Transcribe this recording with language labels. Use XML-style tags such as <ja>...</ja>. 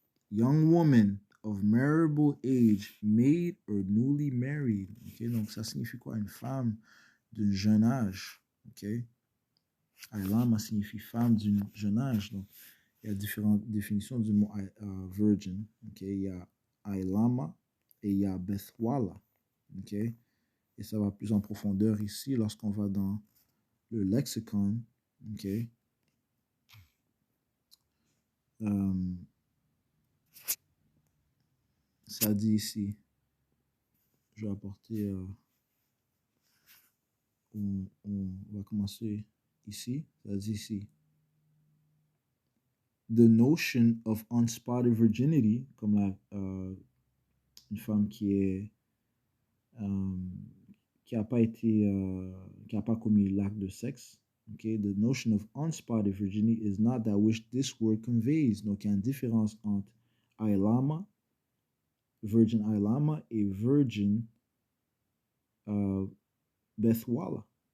<en>Young woman of marriageable age, maid or newly married.</en> <fr>Ok? Donc, ça signifie quoi? Une femme d'un jeune âge. Ok? Ailama signifie femme d'un jeune âge. Donc, il y a différentes définitions du mot virgin. Okay? Il y a Ailama et il y a Bethwala. Okay? Et ça va plus en profondeur ici lorsqu'on va dans le lexicon. Okay? Ça dit ici, je vais apporter, on va commencer ici, ça dit ici,</fr> <en>the notion of unspotted virginity,</en> <fr>comme une femme qui n'a pas été, qui n'a pas commis l'acte de sexe. Okay?</fr> <en>The notion of unspotted virginity is not that which this word conveys.</en> <fr>Donc, il y a une différence entre Ailama, virgin Ailama, et virgin Bethwala.</fr>